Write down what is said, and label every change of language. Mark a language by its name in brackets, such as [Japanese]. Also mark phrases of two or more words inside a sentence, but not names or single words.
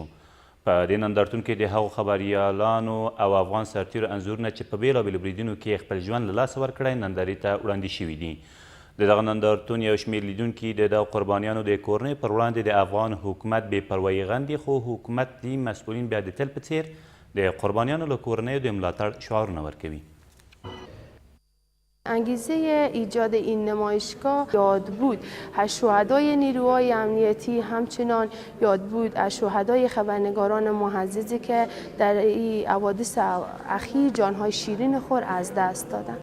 [Pashto] په دې نندارتون کې د هغو خبریالانو او افغان سرتیرو انځورونه چې په بېلابېلو بریدونو کې خپل ژوند له لاسه ورکړی نندارې ته وړاندې شوي دي. د دغه نندارتون یو شمېر لیدونکي د دغو قربانیانو د کورنیو پر وړاندې د افغان حکومت بې پروایي غندي، خو حکومتي مسؤلین بیا د تل په څېر د قربانیانو له کورنیو د ملاتړ شعارونه ورکوي. [Persian] انگیزه ایجاد این نمایشگاه یاد بود از شهدای نیروهای امنیتی، همچنان یاد بود از شهدای خبرنگاران معززی که در این حوادث اخیر جانهای شیرین خود از دست دادند.